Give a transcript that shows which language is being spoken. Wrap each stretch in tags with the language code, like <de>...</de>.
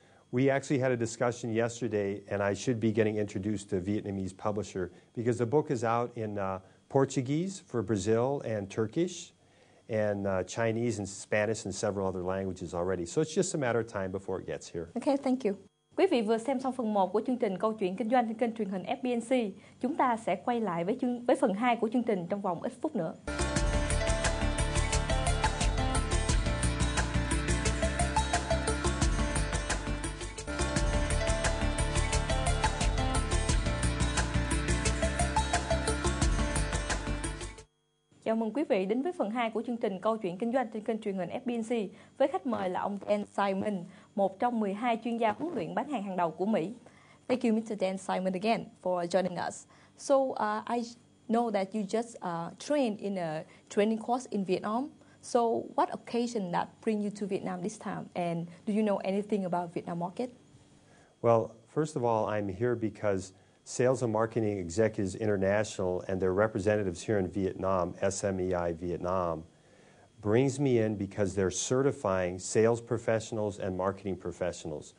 <en>We actually had a discussion yesterday, and I should be getting introduced to a Vietnamese publisher, because the book is out in Portuguese for Brazil and Turkish, and Chinese and Spanish and several other languages already. So it's just a matter of time before it gets here. Okay, thank you.</en> <vi>Quý vị vừa xem xong phần 1 của chương trình Câu chuyện kinh doanh trên kênh truyền hình FBNC. Chúng ta sẽ quay lại với phần 2 của chương trình trong vòng ít phút nữa. Chào mừng quý vị đến với phần 2 của chương trình Câu chuyện kinh doanh trên kênh truyền hình FBNC với khách mời là ông Dan Simon, một trong 12 chuyên gia huấn luyện bán hàng hàng đầu của Mỹ.</vi> <en>Thank you, Mr. Dan Simon, again for joining us. So I know that you just trained in a training course in Vietnam. So what occasion that bring you to Vietnam this time? And do you know anything about Vietnam market? Well, first of all, I'm here because Sales and Marketing Executives International and their representatives here in Vietnam, SMEI Vietnam, brings me in because they're certifying sales professionals and marketing professionals.</en>